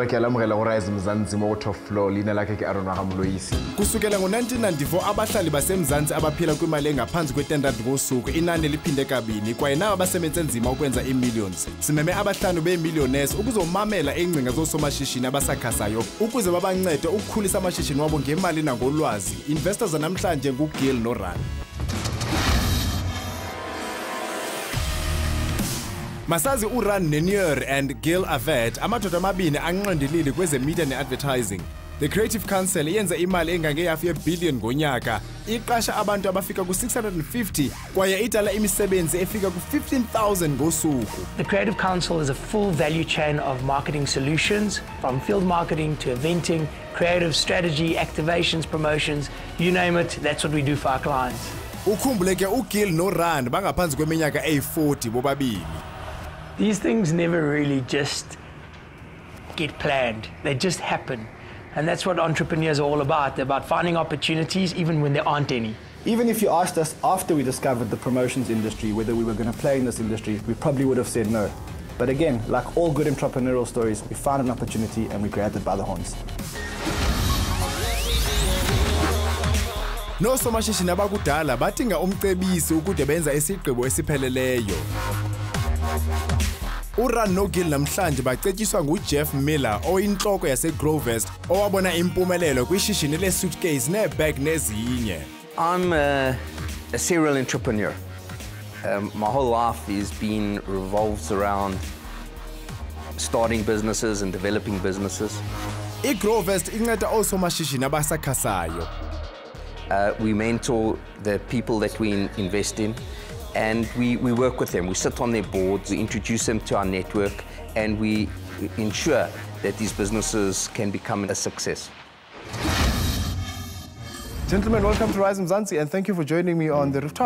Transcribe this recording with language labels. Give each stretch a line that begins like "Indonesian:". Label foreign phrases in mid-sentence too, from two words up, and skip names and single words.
Tswana: ke alamogela go Rize Mzansi mo
English: top floor
Tswana: lina lakhe ke Arona Gamloisi.
Xhosa: Kusukela ngo-1994 abahlali baseMzansi abaphila kwimali engaphansi kwe-10 ngosuku inani liphinde kabini kwaye nabo abasebenze nzima ukwenza ii-millions. Simeme abahlanu bee-millionaires ukuzomamela ingcinga zosomashishini abasakhasayo ukuze babancede ukukhulisa amashishini wabo ngemali nangolwazi. Investors namhlanje nguGil noRan. Masazi uRan Neu-Ner and Gil Oved amadoda amabini anqandilili kweze media ne-advertising. The Creative Counsel yenza imali engangehafu ye-billion ngonyaka, iqasha abantu abafika ku-650 kwaye idala imisebenzi efika ku-15,000 ngosuku.
English: The Creative Counsel is a full value chain of marketing solutions, from field marketing to eventing, creative strategy, activations, promotions, you name it, that's what we do for our clients.
Xhosa: Ukhumbule ke uGil noRan bangaphansi kweminyaka eyi-40 bobabili.
English: These things never really just get planned, they just happen. And that's what entrepreneurs are all about. They're about finding opportunities even when there aren't any. Even if you asked us after we discovered the promotions industry whether we were going to play in this industry, we probably would have said no. But again, like all good entrepreneurial stories, we found an opportunity and we grabbed it by the horns.
Xhosa: No somashishini abakudala badinga umcebisi ukude benza isigqibo esipheleleyo. uRan noGil namhlanje bacetyiswa nguJeff Miller oyinhloko yaseGrovest owabona impumelelo kwishishini le-suitcase ne-bag nezinye.
English: I'm a serial entrepreneur. My whole life has been revolves around starting businesses and developing businesses.
Xhosa: iGrovest inceda osomashishini abasakhasayo.
English: We mentor the people that we invest in, and we work with them. We sit on their boards, we introduce them to our network, and we ensure that these businesses can become a success. Gentlemen, welcome to Rize Mzansi and thank you for joining me on the rooftop.